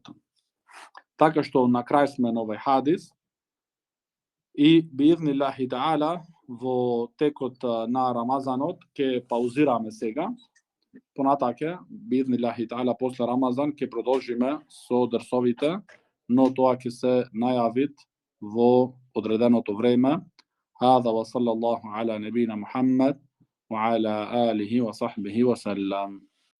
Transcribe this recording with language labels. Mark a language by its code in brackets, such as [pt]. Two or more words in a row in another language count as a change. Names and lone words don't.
[mk] Така што на крај сме на овој хадис и [ar] بإذن الله تعالى [mk] во текот на Рамазанот ќе паузираме сега. Понатаке [ar] بإذن الله تعالى [mk] после Рамазан ќе продолжиме со дерсовите, но тоа ќе се најавит во одреденото време. [ar] هذا وصلى الله على نبينا محمد وعلى آله وصحبه وسلم.